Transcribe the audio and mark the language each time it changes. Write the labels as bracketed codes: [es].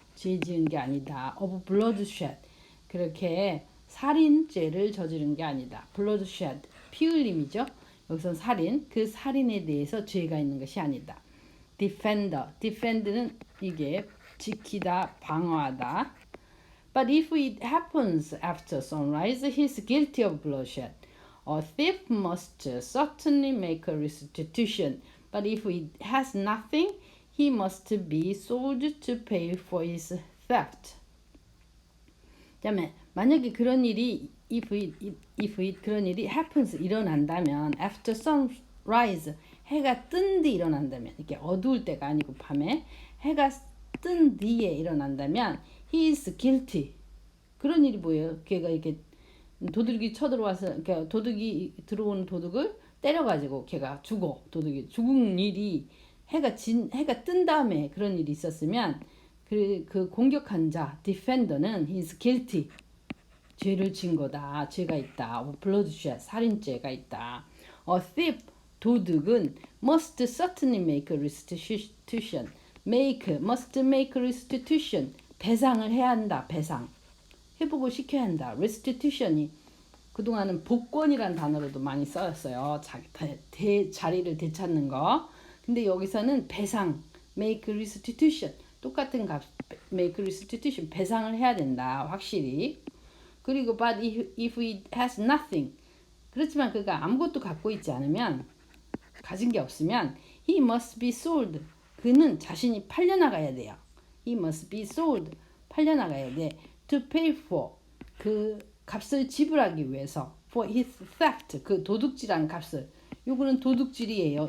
[ko] 죄 지은 게 아니다. [en] of bloodshed [ko] 그렇게 살인죄를 저지른 게 아니다. bloodshed 피 흘림이죠. 여기서 살인 그 살인에 대해서 죄가 있는 것이 아니다. defend는 이게 지키다 방어하다. [en] But if it happens after sunrise, he is guilty of bloodshed. A thief must certainly make a restitution. But if it has nothing, he must be sold to pay for his theft. [ko] 그다음에 만약에 그런 일이 [en] if it [ko] 그런 일이 [en] happens [ko] 일어난다면 [en] after sunrise [ko] 해가 뜬 뒤 일어난다면 이렇게 어두울 때가 아니고 밤에 해가 뜬 뒤에 일어난다면 [en] he is guilty. [ko] 그런 일이 뭐예요? 걔가 이렇게 도둑이 쳐들어와서 그러니까 도둑이 들어오는 도둑을 때려가지고 걔가 도둑이 죽은 일이 해가 뜬 다음에 그런 일이 있었으면 그 공격한 자 defender는 [en] he is guilty. [ko] 죄를 진 거다. 죄가 있다. bloodshed 살인죄가 있다. [en] A thief [ko] 도둑은 [en] must certainly make a restitution. must make restitution. [ko] 배상을 해야 한다. 배상. 회복을 시켜야 한다. restitution이 그동안은 복권이란 단어로도 많이 쓰였어요. 자리를 되찾는 거. 근데 여기서는 배상. [en] make restitution. [ko] 똑같은 값. [en] make restitution. [ko] 배상을 해야 된다. 확실히. 그리고 [en] but if it has nothing. [ko] 그렇지만 그가 아무것도 갖고 있지 않으면 가진 게 없으면 [en] he must be sold. [ko] 그는 자신이 팔려나가야 돼요. [en] he must be sold. [ko] 팔려나가야 돼. [en] to pay for. [ko] 그 값을 지불하기 위해서. [en] for his theft. [ko] 그 도둑질한 값을. 요거는 도둑질이에요.